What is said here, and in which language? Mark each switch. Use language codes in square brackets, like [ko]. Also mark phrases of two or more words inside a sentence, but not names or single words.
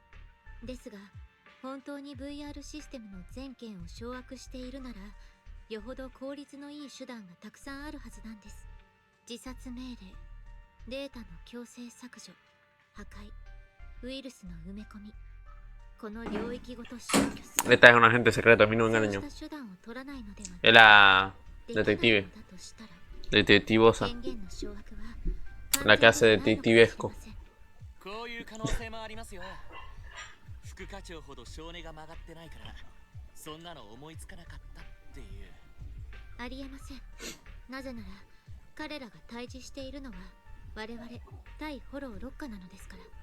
[ja] ですが本当に VR システムの全権を掌握しているならよほど効率のいい手段がたくさんあるはずなんです。自殺命令、データの強制削除、破壊、ウイルスの埋め込み、この領域ごと消去する。 [es] Esta es un agente secreto, a mí no me [ja] そう [es] engañó. [ja] した手段を取らないのでは [es] Es la [ja] できない [es] detective, [ja] のだとしたら [es] detectivosa, [ja] 権限の掌握は [es] la que hace detectivesco. [ja] こういう可能性もありますよ。副課長ほど性根が曲がってないからそんなの思いつかなかったっていう。ありえません。なぜなら彼らが対峙しているのは我々対フォロー6課なのですから。